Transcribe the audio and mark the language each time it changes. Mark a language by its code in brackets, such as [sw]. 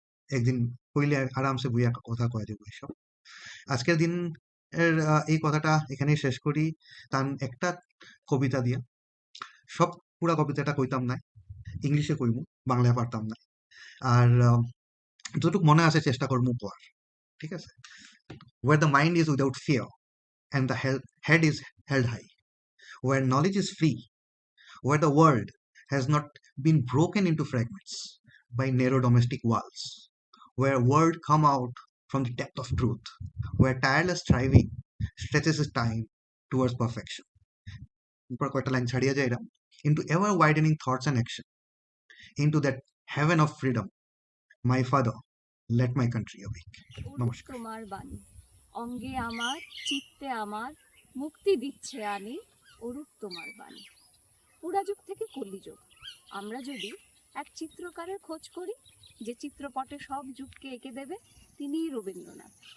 [bn] একদিন কইলে আরামসে বইয়া কথা কয়ে দেবো এসব। আজকের দিন এর এই কথাটা এখানেই শেষ করি। তান একটা কবিতা দিয়া, সব পুরা কবিতাটা কইতাম না, ইংলিশে কইমু, বাংলায় পারতাম না। আর যতটুকু মনে আছে চেষ্টা করবো পর, ঠিক আছে? [en] Where the mind is without fear and the head is held high, where knowledge is free, where the world has not been broken into fragments by narrow domestic walls, where word come out from the depth of truth, where tireless striving stretches its time towards perfection. [bn] উপর কয়টা line ছাড়িয়ে যায় এরা, [en] into ever widening thoughts and action, into that heaven of freedom, my father, let my country awake. [bn] Arup নমস্কার। তোমার বাণী, অঙ্গে আমার, চিত্তে আমার, মুক্তি দিচ্ছে আনি, অরূপ তোমার বাণী। পুরাযুগ থেকে কলিযুগ, আমরা যদি এক চিত্রকারের খোঁজ করি, যে চিত্রপটে সব যুগকে এঁকে দেবে, তিনিই রবীন্দ্রনাথ।